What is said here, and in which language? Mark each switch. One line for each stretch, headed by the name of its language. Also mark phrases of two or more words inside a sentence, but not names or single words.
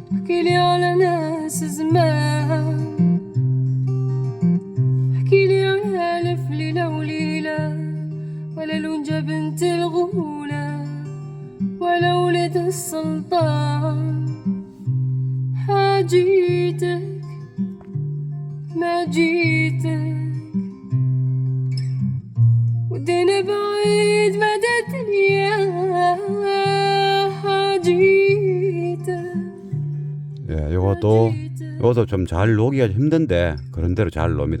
Arabic: احكي لي على ناس زمان، احكي لي على ألف ليلة وليلة، ولا لونجا بنت الغولة، ولا ولد السلطان. حاجيتك ما جيتك، ودينا بعيد مدى الدنيا. حاجيتك
Korean: 예, 요것도 좀 잘 녹이기가 힘든데 그런 대로 잘 놉니다.